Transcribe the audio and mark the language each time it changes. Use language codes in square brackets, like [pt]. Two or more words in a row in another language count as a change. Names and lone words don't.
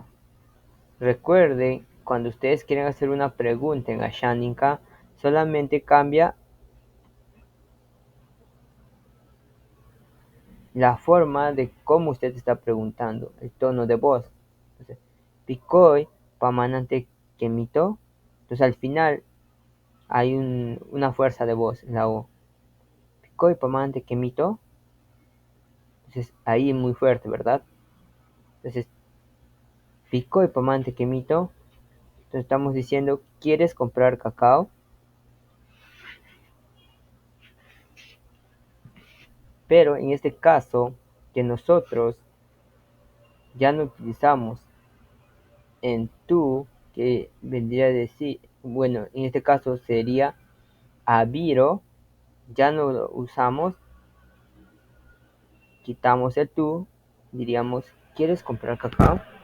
[es] Recuerden, cuando ustedes quieren hacer una pregunta en Ashaninka, solamente cambia la forma de cómo usted está preguntando, el tono de voz. Entonces, [cni] Picoy, pamanante quemito. [es] Entonces al final hay una fuerza de voz en la O. [cni] Picoy, pamanante quemito. [es] Entonces ahí es muy fuerte, ¿verdad? Entonces, [cni] Picoy, pamanante quemito. [es] Entonces estamos diciendo, ¿quieres comprar cacao? Pero en este caso, que nosotros ya no utilizamos en tú, que vendría a decir, bueno, en este caso sería Aviro, ya no lo usamos, quitamos el tú, diríamos, ¿quieres comprar cacao?